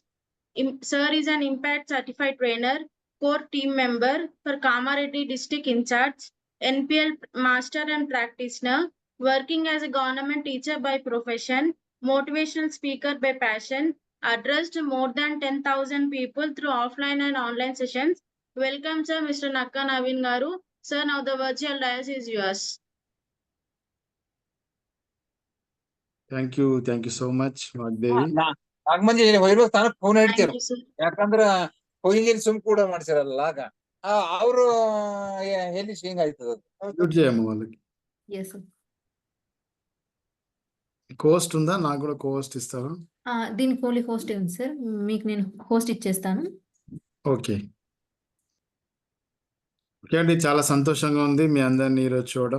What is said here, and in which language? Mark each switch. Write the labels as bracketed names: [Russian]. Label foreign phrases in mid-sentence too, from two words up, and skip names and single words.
[English] Sir is an Impact Certified Trainer, core team member for Kamareddy District in charge, NPL Master and Practitioner, working as a government teacher by profession, motivational speaker by passion, addressed more than 10,000 people through offline and online sessions. Welcome, sir, Mr. Nakka Naveen Garu. Sir, now the virtual dais is yours. Thank you so much, Vagdevi. [Kannada] ನಾಗಮಂದಿ ಹೋಗಿರ್ತಾನ ಫೋನ್ [English] Thank [Kannada] ಹೇಳ್ತೀರ [English] you, sir. [Kannada] ಯಾಕಂದ್ರ ಹೋಗಿಂಗ್ ಸುಮ್ ಕೂಡ ಮಾಡ್ಸಿರಲ್ಲ ಆಗ ಅವರು ಎಲ್ಲಿ ಹಿಂಗ್ ಆಯ್ತದ [Telugu] Mute చేయమ్మ వాళ్ళకి. [English] Yes, sir. [Telugu] కోస్ట్ ఉందా? నాకు కూడా కోస్ట్ ఇస్తారా? దీనికి [English] only host [Telugu] ఉంది సార్, మీకు నేను హోస్ట్ ఇచ్చేస్తాను. ఓకే అండి, చాలా సంతోషంగా ఉంది మీ అందరినీ ఈరోజు చూడడం.